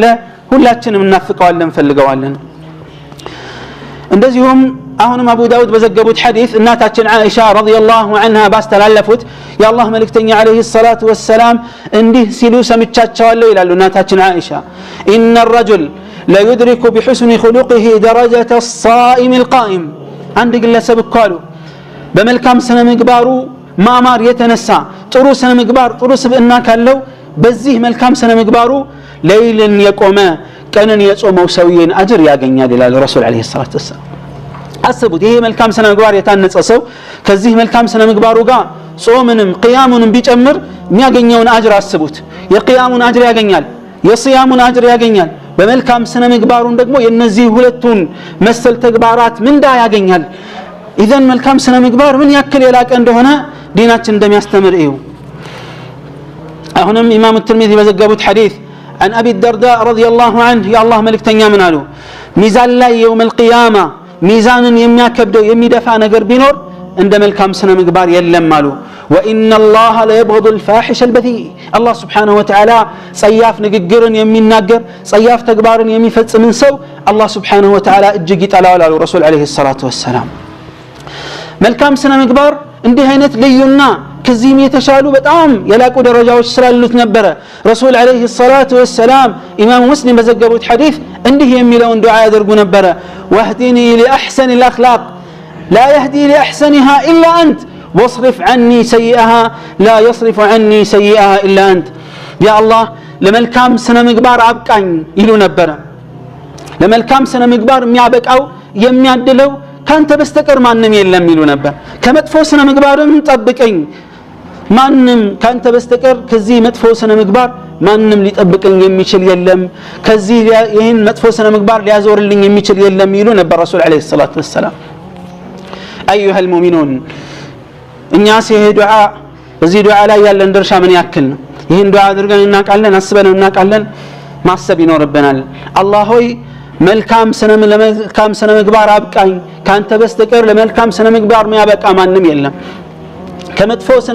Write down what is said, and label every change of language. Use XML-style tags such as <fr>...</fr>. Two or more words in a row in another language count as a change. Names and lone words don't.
<am>ሁላችንም እናፍቀዋለን እንፈልገዋለን። እንደዚሁም አሁንም አቡ ዳውድ በዘገቡት ሐዲስ እናታችን ዓኢሻ</am> <ar>رضي الله عنها</ar> <am>ባስተላለፉት የአላህ መልእክተኛ</am> <ar>عليه الصلاة والسلام</ar> <am>እንዲህ ሲሉ ሰምቻቸዋለሁ ይላሉ እናታችን ዓኢሻ ኢነ</am> <ar>الرجل لا يدرك بحسن خلقه درجة الصائم القائم።</ar> <am>አንድ ግለሰብ እኮ አሉ በመልካም ስነ ምግባሩ ማማር የተነሳ ጥሩ ስነ ምግባር ጥሩ ስብዕና ካለው በዚህ መልካም ስነ ምግባሩ ሌሊትን የቆመ ቀንን የጾመው ሰውዬን አጅር ያገኛል ይላል ረሱል</am> <ar>عليه الصلاة والسلام።</ar> <am>አስቡት፣ ይሄ መልካም ስነ ምግባር የታነጸ ሰው ከዚህ መልካም ስነ ምግባሩ ጋር ጾምንም ቅያሙንም ቢጨምር የሚያገኘውን አጅር አስቡት። የቅያሙን አጅር ያገኛል፣ የስያሙን አጅር ያገኛል። በመልካም ስነ ምግባሩን ደግሞ የነዚህ ሁለቱን መሰል ተግባራት ምንዳ ያገኛል። ኢዘን መልካም ስነ ምግባር ምን ያክል የላቀ እንደሆነ ዲናችን እንደሚያስተምር እዩ። አሁንም ኢማም الترمذي በዘገቡት ሐዲስ</am> <ar>عن ابي الدرداء رضي الله عنه يا الله</ar> <am>መልእክተኛ ምን አሉ? ሚዛን ላይ</am> <ar>يوم القيامه</ar> <am>ሚዛንን የሚያከብደው የሚደፋ ነገር ቢኖር እንደ መልካም ስነ ምግባር የለም አሉ።</am> <ar>وان الله لا يبغض الفاحش البذيء الله سبحانه وتعالى</ar> <am>ጸያፍ ንግግርን የሚናገር ጸያፍ ተግባርን የሚፈጽምን ሰው</am> <ar>الله سبحانه وتعالى</ar> <am>እጅግ ይጠላዋል አሉ ረሱል</am> <ar>عليه الصلاة والسلام።</ar> <am>መልካም ስነ ምግባር እንዲህ አይነት ልዩና ከዚህም የተሻሉ በጣም የላቁ ደረጃዎች ስላሉት ነበረ ረሱል</am> <ar>عليه الصلاة والسلام</ar> <am>ኢማም ሙስሊም በዘገቡት ሐዲስ እንዲህ የሚለውን ዱዓ ያደርጉ ነበረ</am> <ar>واهدني لأحسن الأخلاق لا يهدي لأحسنها إلا أنت واصرف عني سيئها لا يصرف عني سيئها إلا أنت يا الله</ar> <am>ለመልካም ስነ ምግባር አብቃኝ ይሉ ነበረ። ለመልካም ስነ ምግባር የሚያበቃው የሚያድለው ካንተ በስተቀር ማንም የለም ይሉ ነበር። ከመጥፎ ስነ ምግባርም ጠብቀኝ፣ ማንም ካንተ በስተቀር ከዚህ መጥፎ ስነ ምግባር ማንም ሊጠብቀኝ የሚችል የለም፣ ከዚህ ይህን መጥፎ ስነ ምግባር ሊያዞርልኝ የሚችል የለም ይሉ ነበር ረሱል</am> <ar>عليه الصلاة والسلام። أيها المؤمنون</ar> <am>እኛስ ይሄ ዱዓ በዚህ ዱዓ ላይ ያለን ድርሻ ምን ያክል ነው? ይህን ዱዓ አድርገን እናውቃለን? አስበን እናውቃለን? ማሰብ ይኖርብናል። አላህ ሆይ መልካም ስነ ምግባር አብቃኝ፣ ካንተ በስተቀር ለመልካም ስነ ምግባር የሚያበቃ ማንም የለም። ከመጥፎ ስነ</am>